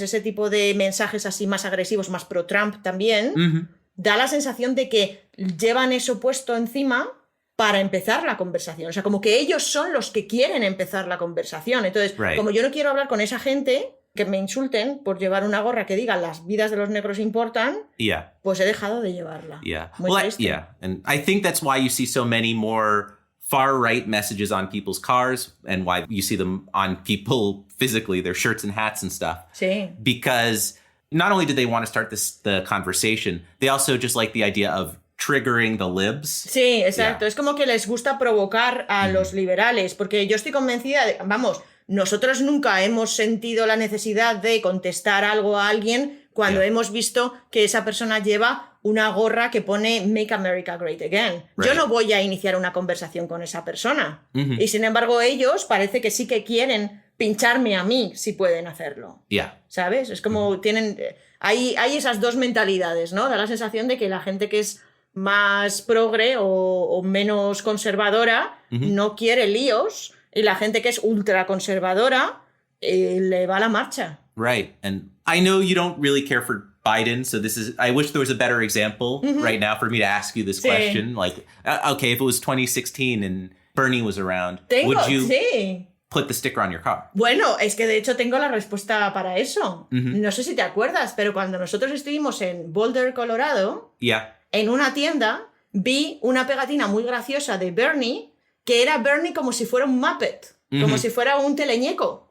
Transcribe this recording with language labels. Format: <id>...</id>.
<es>Ese tipo de mensajes así más agresivos, más pro-Trump también, da la sensación de que llevan eso puesto encima para empezar la conversación. O sea, como que ellos son los que quieren empezar la conversación. Entonces,</es> <en>Right.</en> <es>como yo no quiero hablar con esa gente que me insulten por llevar una gorra que diga las vidas de los negros importan,</es> <en>Yeah.</en> <es>pues he dejado de llevarla.</es> <en>Yeah.</en> <es>Muy</es> <en>Well,</en> <es>triste.</es> <en>yeah. And I think that's why you see so many more far-right messages on people's cars and why you see them on people physically, their shirts and hats and stuff.</en> <es>Sí.</es> <en>Because not only do they want to start the conversation, they also just like the idea of triggering the libs.</en> <es>Sí, exacto.</es> <en>Yeah.</en> <es>Es como que les gusta provocar a los liberales, porque yo estoy convencida de, vamos, nosotros nunca hemos sentido la necesidad de contestar algo a alguien cuando</es> <en>Yeah.</en> <es>hemos visto que esa persona lleva una gorra que pone Make America Great Again. Yo</es> <en>Right.</en> <es>no voy a iniciar una conversación con esa persona. Y sin embargo ellos parece que sí que quieren pincharme a mí si pueden hacerlo.</es> <en>Yeah.</en> <es>¿Sabes? Es como tienen... Hay esas dos mentalidades, ¿no? Da la sensación de que la gente que es más progre o menos conservadora no quiere líos y la gente que es ultra conservadora le va a la marcha.</es> <en>Right. And I know you don't really care for Biden, so I wish there was a better example right now for me to ask you this</en> <es>Sí.</es> <en>question. Like, okay, if it was 2016 and Bernie was around, would you</en> <es>Sí.</es> <en>put the sticker on your car?</en> <es>Bueno, es que de hecho tengo la respuesta para eso. No sé si te acuerdas, pero cuando nosotros estuvimos en Boulder, Colorado,</es> <en>Yeah.</en> <es>en una tienda vi una pegatina muy graciosa de Bernie, que era Bernie como si fuera un Muppet, como si fuera un teleñeco.</es>